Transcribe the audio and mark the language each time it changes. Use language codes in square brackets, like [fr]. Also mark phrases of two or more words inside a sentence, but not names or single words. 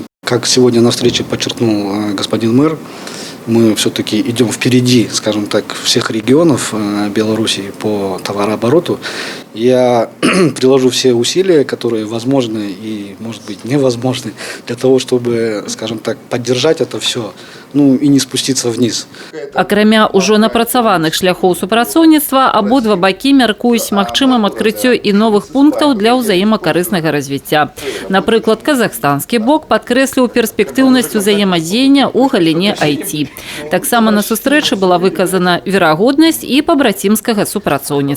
[ru] Как сегодня на встрече подчеркнул господин мэр, мы все-таки идем впереди, скажем так, всех регионов Беларуси по товарообороту. Я приложу все усилия, которые возможны и, может быть, невозможны, для того, чтобы, скажем так, поддержать это все, и не спуститься вниз. [be] Акрамя ўжо напрацаваных шляхоў супрацоўніцтва, абодва бакі мяркуюць магчымым адкрыццё і новых пунктаў для ўзаемакарыснага развіцця. Напрыклад, казахстанскі бок падкрэсліў перспектыўнасць узаемадзеяння ў галіне IT. Таксама на сустрэчы была выказана верагоднасць і пабрацімскага супрацоўніцтва.